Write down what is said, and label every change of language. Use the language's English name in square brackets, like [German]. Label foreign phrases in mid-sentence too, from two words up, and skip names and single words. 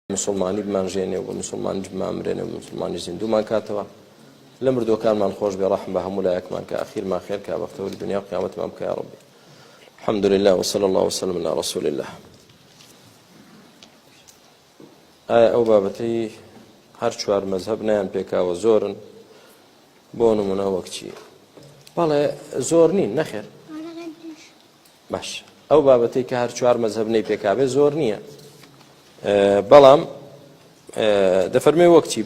[Central Kurdish] مسلمانی بمانژێنێ و بە مسلمانیش بمامرێنێ و مسلمانی زیندومان کاتەوە لە مردووەکانمان خۆش بێ ڕەحم بە هەموو لایەکمان کە ئەخیرمان خێر کا بەختەوەری دنیا و قیامەتمان بکە [Arabic] یا ڕەبی. الحمد لله وصلى الله وسلم على رسول الله. [Central Kurdish] ئەو بابەتەی هەر چوار مەذهب نیان پێکاوە زۆرن بۆ نمونە وەک چی؟ بەڵێ زۆر نین نەخێر باش ئەو بابەتەی کە هەر چوار مەذهب نەی پێکاوێ زۆر نییە بەڵام دەفەرمێ وەک چی؟